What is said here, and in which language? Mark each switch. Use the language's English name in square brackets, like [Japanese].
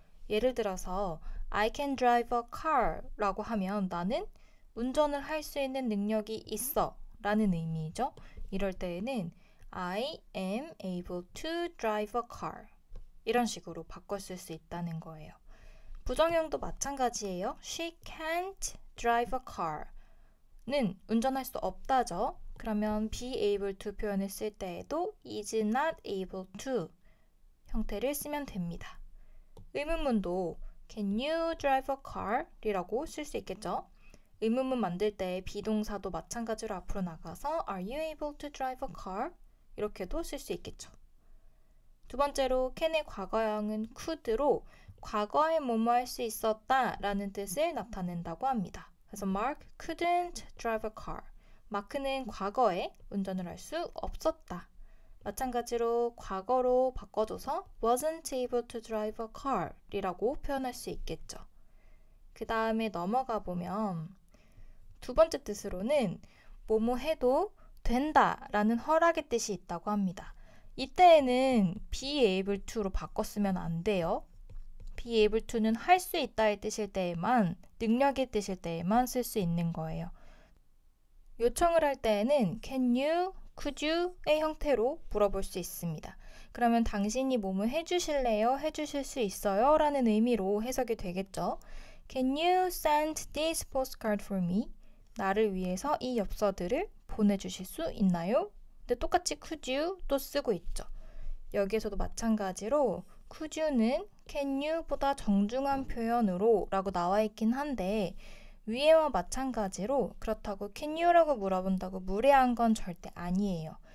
[Korean] 예를 들어서 [English] I can drive a car [Korean] 라고 하면 나는 운전을 할 수 있는 능력이 있어 라는 의미죠. 이럴 때에는 [English] I am able to drive a car [Korean] 이런 식으로 바꿔 쓸 수 있다는 거예요. 부정형도 마찬가지예요. [English] She can't drive a car [Korean] 는 운전할 수 없다죠. 그러면 be able to 표현을 쓸 때에도 is not able to 형태를 쓰면 됩니다. 의문문도 [English] can you drive a car? [Korean] 이라고 쓸 수 있겠죠. 의문문 만들 때 비동사도 마찬가지로 앞으로 나가서 [English] Are you able to drive a car? [Korean] 이렇게도 쓸 수 있겠죠. 두 번째로 can의 과거형은 could로 과거에 뭐뭐 할 수 있었다 라는 뜻을 나타낸다고 합니다. 그래서 [English] Mark couldn't drive a car. [Korean] 마크는 과거에 운전을 할 수 없었다. 마찬가지로 과거로 바꿔줘서 [English] wasn't able to drive a car [Korean] 이라고 표현할 수 있겠죠. 그 다음에 넘어가 보면 두 번째 뜻으로는 뭐뭐 해도 된다 라는 허락의 뜻이 있다고 합니다. 이때에는 be able to로 바꿨으면 안 돼요. be able to는 할 수 있다의 뜻일 때에만, 능력의 뜻일 때에만 쓸 수 있는 거예요. 요청을 할 때에는 can you, could you의 형태로 물어볼 수 있습니다. 그러면 당신이 뭐뭐 해주실래요? 해주실 수 있어요? 라는 의미로 해석이 되겠죠. [English] Can you send this postcard for me? [Korean] 나를 위해서 이 엽서들을 보내주실 수 있나요? 근데 똑같이 could you 또 쓰고 있죠. 여기에서도 마찬가지로 could you는 can you보다 정중한 표현으로 라고 나와 있긴 한데 위에와 마찬가지로 그렇다고 can you라고 물어본다고 무례한 건 절대 아니에요.